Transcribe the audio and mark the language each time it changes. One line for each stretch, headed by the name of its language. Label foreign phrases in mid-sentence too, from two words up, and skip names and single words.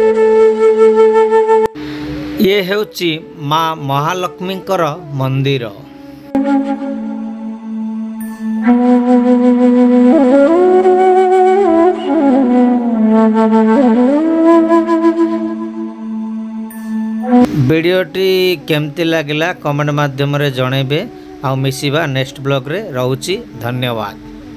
Odia: ये ହେଉଛି ମା ମହାଲକ୍ଷ୍ମୀଙ୍କର ମନ୍ଦିର। ଭିଡିଓଟି କେମିତି ଲାଗିଲା କମେଣ୍ଟ ମାଧ୍ୟମ ରେ ଜଣେଇବେ ଆ ମିଶିବା
English: next blog
Odia: ରେ ରହୁଛି ଧନ୍ୟବାଦ।